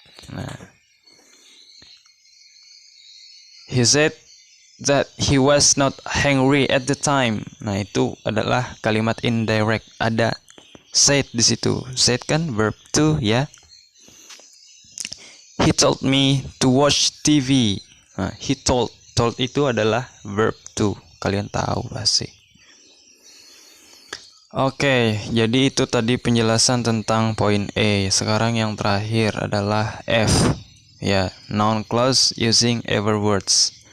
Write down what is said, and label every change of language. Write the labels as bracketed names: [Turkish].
[English] Nah, he said that he was not hungry at the time. [Indonesian] Nah, itu adalah kalimat indirect. Ada said di situ. Said kan verb to, ya. [English] He told me to watch TV. Nah, he told [Indonesian] itu adalah [English] verb to. [Indonesian] Kalian tahu pasti. Oke, jadi itu tadi penjelasan tentang poin E. Sekarang yang terakhir adalah F. [English] Ya, noun clause using ever words.